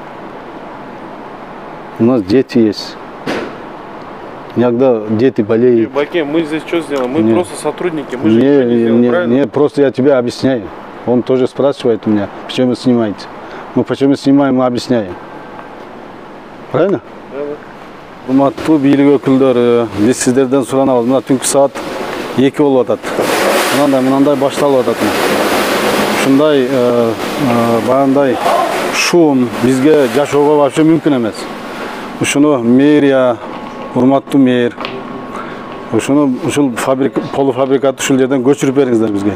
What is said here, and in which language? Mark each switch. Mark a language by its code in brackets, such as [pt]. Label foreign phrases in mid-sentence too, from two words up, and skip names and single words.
[ru] У нас дети есть. Иногда дети болеют. Баке, мы здесь что сделаем? Мы Не. просто сотрудники, мы же ничего не сделаем, правильно? не, просто я тебе объясняю. Он тоже спрашивает у меня, почему вы снимаете. Мы почему снимаем, мы объясняем. Правильно? [ky] Урматтуу бийлик өкүлдөрү, биз сиздерден суранабыз. Мына түнкү саат 2 болуп атат. Мынандай башталып атат. Ушундай баягындай шум бизге жашоого вообще мүмкүн эмес. Ушуну мэрия, урматтуу мэр, ушул полуфабрикат ушул жерден көчүрүп бериңиздер бизге.